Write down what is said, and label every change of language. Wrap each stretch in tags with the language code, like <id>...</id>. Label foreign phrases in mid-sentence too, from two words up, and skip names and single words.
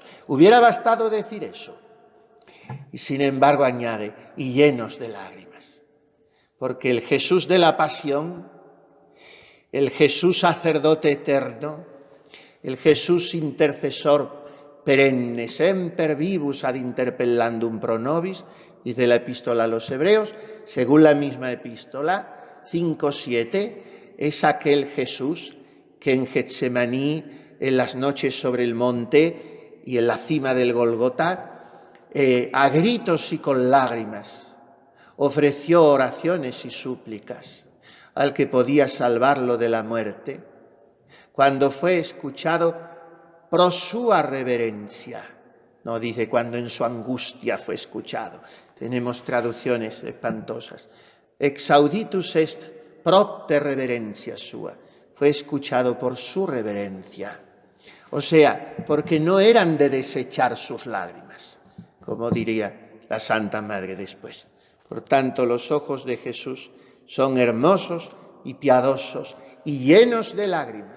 <es>Hubiera bastado decir eso. Y sin embargo añade, y llenos de lágrimas. Porque el Jesús de la Pasión, el Jesús sacerdote eterno, el Jesús intercesor perenne,</es> <la>semper vivus ad interpellandum pro nobis,</la> <es>dice la epístola a los Hebreos, según la misma epístola 5:7, es aquel Jesús que en Getsemaní, en las noches sobre el monte y en la cima del Golgota, a gritos y con lágrimas, ofreció oraciones y súplicas al que podía salvarlo de la muerte, cuando fue escuchado</es> <la>pro sua reverencia.</la> <es>No dice cuando en su angustia fue escuchado. Tenemos traducciones espantosas.</es> <la>Exauditus est propter reverencia sua.</la> <es>Fue escuchado por su reverencia. O sea, porque no eran de desechar sus lágrimas, como diría la Santa Madre después. Por tanto, los ojos de Jesús son hermosos y piadosos y llenos de lágrimas.</es>